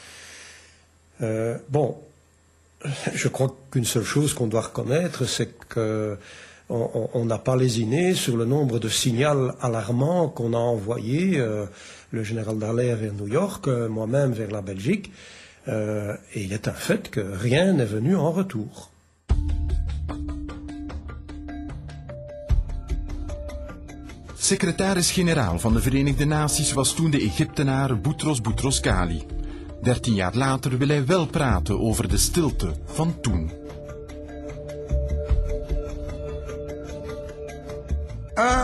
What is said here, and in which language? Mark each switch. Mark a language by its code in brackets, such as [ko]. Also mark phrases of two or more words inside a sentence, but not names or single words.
[fr] Bon, je crois qu'une seule chose qu'on doit reconnaître, c'est qu'on n'a pas lésiné sur le nombre de signaux alarmants qu'on a envoyés, le général Dallaire vers New York, moi-même vers la Belgique, et il est un fait que rien n'est venu en retour. [nl] Secretaris-generaal van de Verenigde Naties was toen de Egyptenaar Boutros Boutros-Ghali. 13 jaar later wil hij wel praten over de stilte van toen. 1.